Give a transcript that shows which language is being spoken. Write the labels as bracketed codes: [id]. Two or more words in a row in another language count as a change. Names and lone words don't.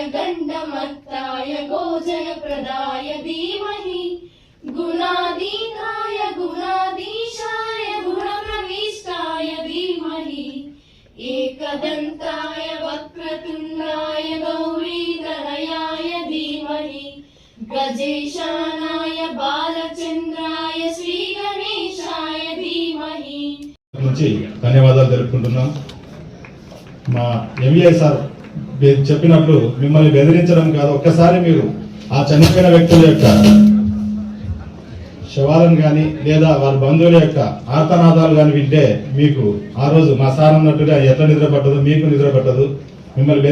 [sa] गण्डमत्ताय गोजनप्रदाय धीमहि गुणाधीताय गुणाधीशाय गुणप्रविष्टाय धीमहि एकदन्ताय वक्रतुण्डाय गौरीतनयाय धीमहि गजेशानाय बालचन्द्राय श्रीगणेशाय धीमहि [te] ధన్యవాదాలు తెలుపుకుంటున్నాం. మా MVI సార్ చెప్పినట్లు మిమ్మల్ని బెదిరించడం కాదు, ఒక్కసారి మీరు ఆ చనిపోయిన వ్యక్తుల యొక్క శవాలను కానీ లేదా వారి బంధువుల యొక్క ఆర్తనాదాలు కానీ వింటే మీకు ఆ రోజు మా సార్ అన్నట్టుగా ఎట్లా నిద్ర పట్టదు, మీకు నిద్ర పట్టదు.